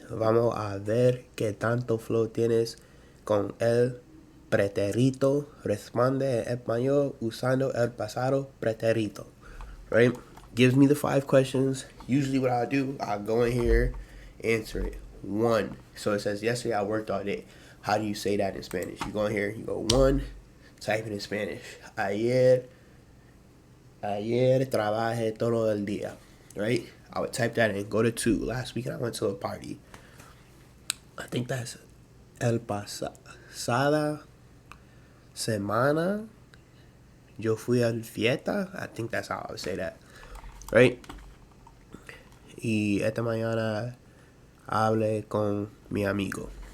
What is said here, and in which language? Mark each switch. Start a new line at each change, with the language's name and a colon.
Spanish: Vamos a ver qué tanto flow tienes con el pretérito. Responde en español usando el pasado pretérito.
English: Right? Gives me the 5 questions. Usually what I'll do, I'll go in here, answer it. 1. So it says, yesterday I worked all day. How do you say that in Spanish? You go in here, you go 1, type it in Spanish.
Spanish: Ayer trabajé todo el día.
English: Right? I would type that in. Go to 2. Last weekend I went to a party. I think that's
Spanish: el pasada semana yo fui al fiesta.
English: I think that's how I would say that. Right?
Spanish: Y esta mañana hablé con mi amigo.